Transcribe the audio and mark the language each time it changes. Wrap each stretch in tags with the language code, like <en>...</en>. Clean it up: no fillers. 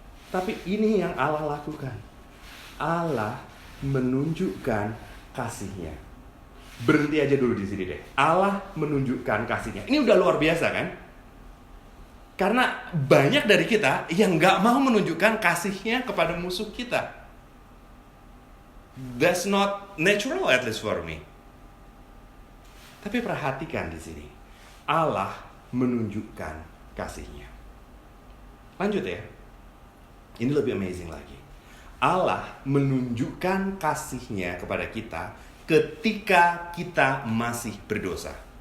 <id>Tapi ini yang Allah lakukan. Allah menunjukkan kasih-Nya. Berhenti aja dulu di sini deh. Allah menunjukkan kasih-Nya. Ini udah luar biasa kan? Karena banyak dari kita yang gak mau menunjukkan kasih-Nya kepada musuh kita.</id> <en>That's not natural, at least for me.</en> <id>Tapi perhatikan di sini. Allah menunjukkan kasih-Nya. Lanjut ya. Ini lebih amazing lagi. Allah menunjukkan kasih-Nya kepada kita ketika kita masih berdosa.</id>